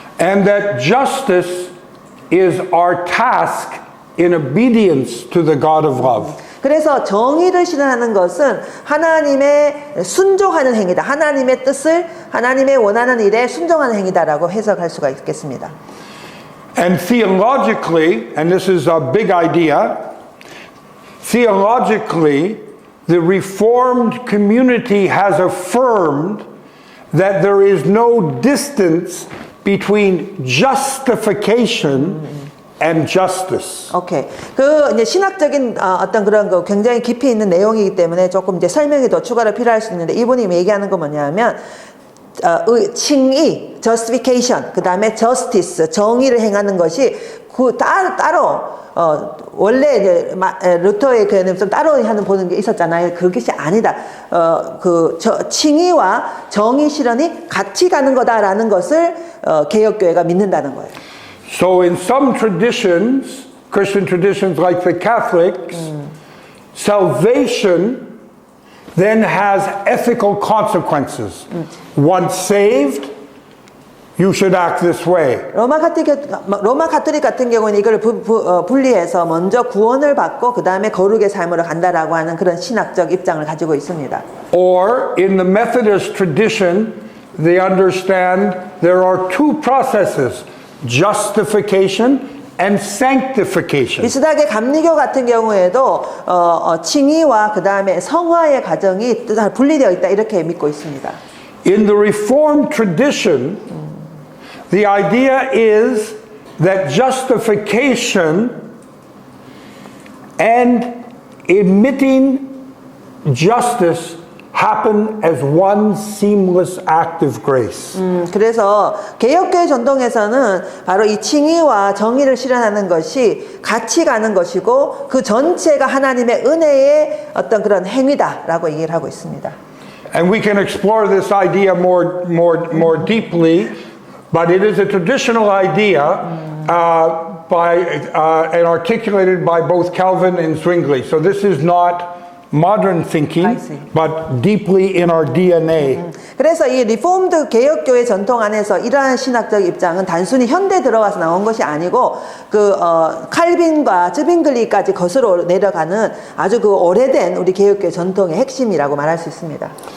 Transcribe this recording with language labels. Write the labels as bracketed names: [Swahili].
[English] And that justice is our task in obedience to the God of love. [Korean] 그래서 정의를 실현하는 것은 하나님의 순종하는 행위다. 하나님의 뜻을 하나님의 원하는 일에 순종하는 행위다라고 해석할 수가 있겠습니다. [English] And theologically, and this is a big idea, theologically, the Reformed community has affirmed that there is no distance between justification and justice. [Korean] 오케이. 그 이제 신학적인 어떤 그런 거 굉장히 깊이 있는 내용이기 때문에 조금 이제 설명이 더 추가로 필요할 수 있는데 이분이 얘기하는 건 뭐냐면 칭의, justification, 그 다음에 justice, 정의를 행하는 것이 그 따로 원래 이제 루터의 교회는 좀 따로 하는 보는 게 있었잖아요. 그것이 아니다. 칭의와 정의 실현이 같이 가는 거다라는 것을 개혁교회가 믿는다는 거예요. [English] So in some traditions, Christian traditions like the Catholics, salvation then has ethical consequences. Once saved, you should act this way. [Korean] 로마 가톨릭 같은 경우는 이걸 분리해서 먼저 구원을 받고 그 다음에 거룩의 삶으로 간다라고 하는 그런 신학적 입장을 가지고 있습니다. [English] Or in the Methodist tradition, they understand there are two processes, justification and sanctification. [Korean] 비슷하게 감리교 같은 경우에도 칭의와 그 다음에 성화의 과정이 분리되어 있다 이렇게 믿고 있습니다. [English] In the Reformed tradition, the idea is that justification and emitting justice happen as one seamless act of grace. [Korean] 그래서 개혁교회 전통에서는 바로 이 칭의와 정의를 실현하는 것이 같이 가는 것이고 그 전체가 하나님의 은혜의 어떤 그런 행위다라고 얘기를 하고 있습니다. [English] And we can explore this idea more deeply, but it is a traditional idea and articulated by both Calvin and Zwingli. So this is not modern thinking, but deeply in our DNA. [Korean] 그래서 이 리폼드 개혁교회 전통 안에서 이러한 신학적 입장은 단순히 현대 들어와서 나온 것이 아니고 칼빈과 즈빙글리까지 거슬러 내려가는 아주 그 오래된 우리 개혁교회 전통의 핵심이라고 말할 수 있습니다.